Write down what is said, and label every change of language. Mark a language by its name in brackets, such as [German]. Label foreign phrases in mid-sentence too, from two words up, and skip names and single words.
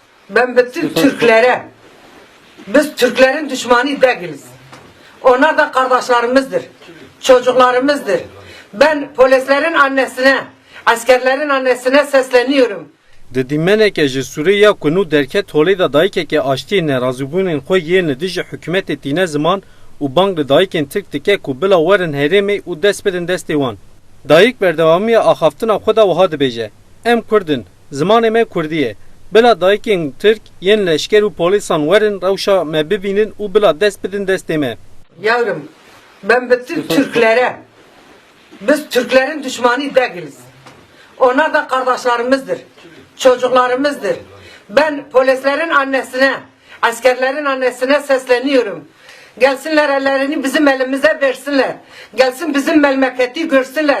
[Turkish] Ben bütün Türklere, biz Türklerin düşmanı değiliz. Onlar da kardeşlerimizdir, çocuklarımızdır. Ben polislerin annesine, askerlerin annesine sesleniyorum. [Kurdish] Di dîmeneke ji Sûriya ku nû derket holê da dayîkeke aştiyê nerazîbûnên xwe yên li dijî hikûmetê tîne ziman û bang li dayîkên Tirk dike ku bila werin herêmê û dest bidin destê wan. Dayîk berdewamiya axaftina xwe da wiha dibêje. Em Kurdin, zimanê me Kurdî ye. Bila dayîkên Tirk yên leşker û polîsan werin rewşa me bibînin û bila dest bidin destê me. [Turkish] Yavrum, ben bütün Türklere, biz Türklerin düşmanı değiliz. Onlar da kardeşlerimizdir, çocuklarımızdır. Ben polislerin annesine, askerlerin annesine sesleniyorum. Gelsinler ellerini bizim elimize versinler. Gelsin bizim memleketi görsünler.